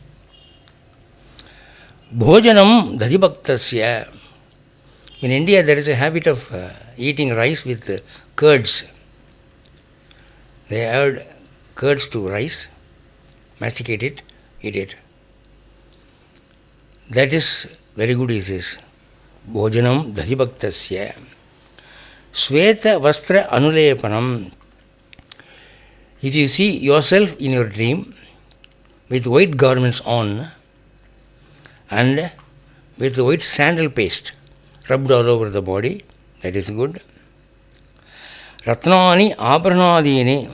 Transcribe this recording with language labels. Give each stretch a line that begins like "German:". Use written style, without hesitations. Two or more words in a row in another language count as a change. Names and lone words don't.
Sanskrit: Bhojanam dadibhaktasya.
English: In India there is a habit of eating rice with curds. They add curds to rice, masticate it, eat it. That is very good, he says.
Sanskrit: Bhojanam dadibhaktasya. Sweta vastra anulepanam.
English: If you see yourself in your dream with white garments on and with white sandal paste rubbed all over the body, that is good.
Sanskrit: Ratnani abharanadini.